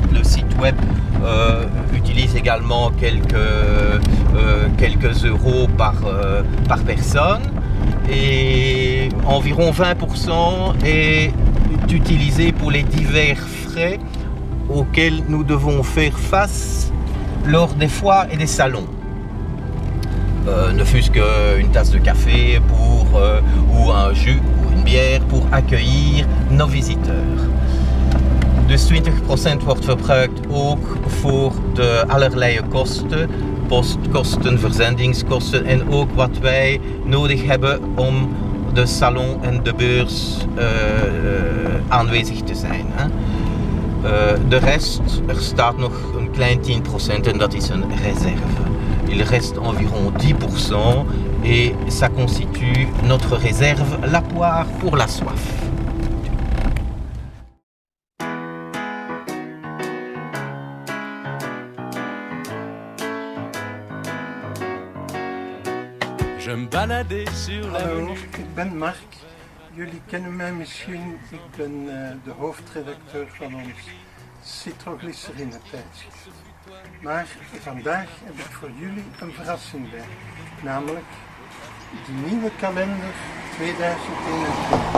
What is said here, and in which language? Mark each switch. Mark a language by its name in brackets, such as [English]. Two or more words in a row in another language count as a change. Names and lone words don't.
[French] Le site web utilise également quelques euros par personne. Et environ 20% est utilisé pour les divers frais auxquels nous devons faire face lors des foires et des salons. Ne fût-ce qu'une tasse de café ou un jus ou une bière pour accueillir nos visiteurs. [Dutch] Dus 20% wordt verbruikt ook voor de allerlei kosten, postkosten, verzendingskosten en ook wat wij nodig hebben om de salon en de beurs aanwezig te zijn. De rest, er staat nog een klein 10% en dat is een reserve. [French] Il reste environ 10% et ça constitue notre réserve, la poire pour la soif. Je me baladais sur [Dutch] Hallo, [French] l'avenue. [Dutch] ik ben Mark. Jullie kennen mij misschien. Ik ben de hoofdredacteur van ons Citroglycerine tijdschrift. Maar vandaag heb ik voor jullie een verrassing bij. Namelijk de nieuwe kalender 2021.